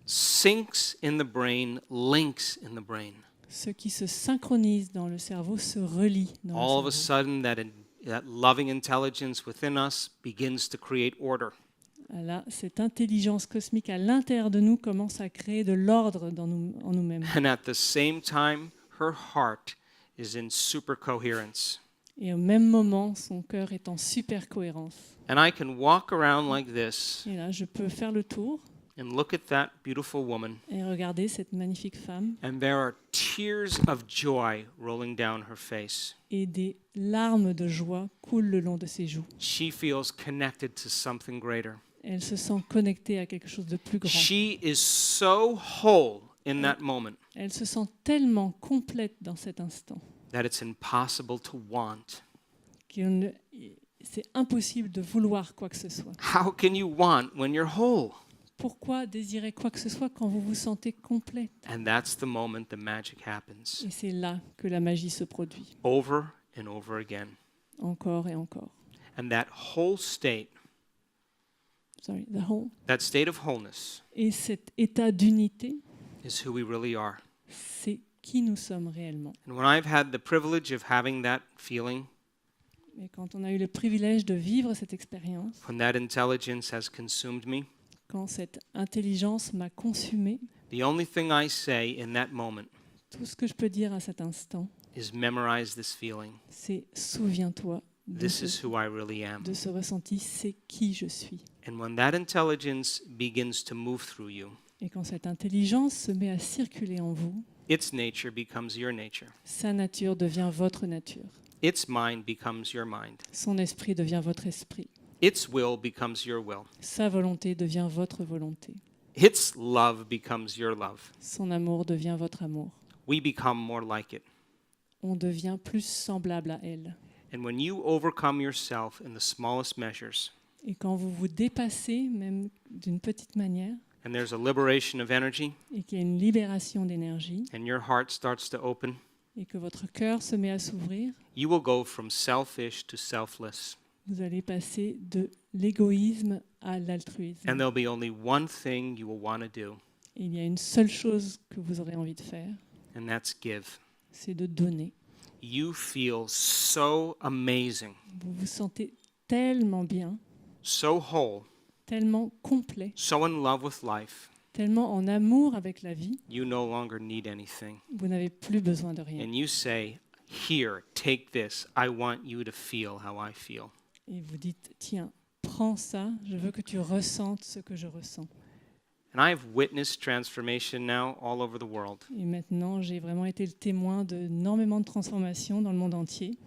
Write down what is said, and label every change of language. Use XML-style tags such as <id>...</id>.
<en>syncs in the brain links in the brain.</en> <fr>ce qui se synchronise dans le cerveau se relie dans</fr> <en>All of</en> <fr>le</fr> <en>a</en> <fr>cerveau.</fr> <en>sudden, that loving intelligence within us begins to create order.</en> <fr>Là, cette intelligence cosmique à l'intérieur de nous commence à créer de l'ordre en nous-mêmes.</fr> <en>And at the same time, her heart is in super coherence.</en> <fr>Et au même moment, son cœur est en super cohérence.</fr> <en>And I can walk around like this</en> <fr>Et là, je peux faire le tour</fr> <en>and look at that beautiful woman,</en> <fr>et regarder cette magnifique femme</fr> <en>and there are tears of joy rolling down her face.</en> <fr>et des larmes de joie coulent le long de ses joues.</fr> <en>She feels connected to something greater.</en> <fr>Elle se sent connectée à quelque chose de plus grand.</fr> <en>She is so whole in that moment</en> <fr>Elle se sent tellement complète dans cet instant</fr> <en>that it's impossible to want.</en> <fr>que c'est impossible de vouloir quoi que ce soit.</fr> <en>How can you want when you're whole?</en> <fr>Pourquoi désirer quoi que ce soit quand vous vous sentez complète?</fr> <en>And that's the moment the magic happens.</en> <fr>Et c'est là que la magie se produit,</fr> <en>Over and over again.</en> <fr>encore et encore.</fr> <en>And that whole state, that state of wholeness,</en> <fr>Et cet état d'unité,</fr> <en>is who we really are.</en> <fr>c'est qui nous sommes réellement.</fr> <en>And when I've had the privilege of having that feeling,</en> <fr>Et quand on a eu le privilège de vivre cette expérience,</fr> <en>when that intelligence has consumed me,</en> <fr>quand cette intelligence m'a consumé,</fr> <en>the only thing I say in that moment</en> <fr>tout ce que je peux dire à cet instant,</fr> <en>is memorize this feeling.</en> <fr>c'est souviens-toi</fr> <en>This is who I really am.</en> <fr>de ce ressenti, c'est qui je suis.</fr> <en>And when that intelligence begins to move through you,</en> <fr>Et quand cette intelligence se met à circuler en vous,</fr> <en>its nature becomes your nature.</en> <fr>sa nature devient votre nature.</fr> <en>Its mind becomes your mind.</en> <fr>Son esprit devient votre esprit.</fr> <en>Its will becomes your will.</en> <fr>Sa volonté devient votre volonté.</fr> <en>Its love becomes your love.</en> <fr>Son amour devient votre amour.</fr> <en>We become more like it.</en> <fr>On devient plus semblable à elle.</fr> <en>And when you overcome yourself in the smallest measures,</en> <fr>Et quand vous vous dépassez, même d'une petite manière,</fr> <en>and there's a liberation of energy,</en> <fr>et qu'il y a une libération d'énergie,</fr> <en>and your heart starts to open,</en> <fr>et que votre cœur se met à s'ouvrir,</fr> <en>you will go from selfish to selfless.</en> <fr>vous allez passer de l'égoïsme à l'altruisme.</fr> <en>And there'll be only one thing you will want to do,</en> <fr>Et il y a une seule chose que vous aurez envie de faire,</fr> <en>and that's give.</en> <fr>c'est de donner.</fr> <en>You feel so amazing,</en> <fr>Vous vous sentez tellement bien,</fr> <en>so whole,</en> <fr>tellement complet,</fr> <en>so in love with life,</en> <fr>tellement en amour avec la vie,</fr> <en>you no longer need anything.</en> <fr>vous n'avez plus besoin de rien.</fr> <en>And you say, here, take this. I want you to feel how I feel.</en> <fr>Et vous dites, tiens, prends ça, je veux que tu ressentes ce que je ressens.</fr> <en>And I've witnessed transformation now all over the world.</en> <fr>Et maintenant, j'ai vraiment été le témoin d'énormément de transformations dans le monde entier.</fr>